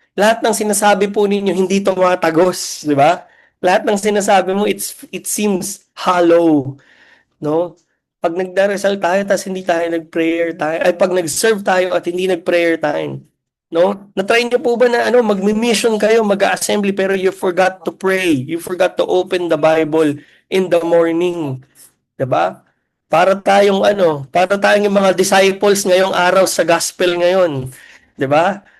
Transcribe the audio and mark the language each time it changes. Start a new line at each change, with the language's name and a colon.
Filipino: Lahat ng sinasabi po ninyo hindi tumatagos, 'di ba? Lahat ng sinasabi mo
English: it seems hollow,
Filipino: no? Pag nagdarasal tayo tas hindi tayo nag-prayer tayo, ay pag nag-serve tayo at hindi nag-prayer time, No? Na-try niyo po ba na magmi-mission kayo, mag-assembly pero
English: you forgot to pray. You forgot to open the Bible in the morning, 'di ba?
Filipino: Para tayong yung mga disciples ngayong araw sa gospel ngayon, 'di ba?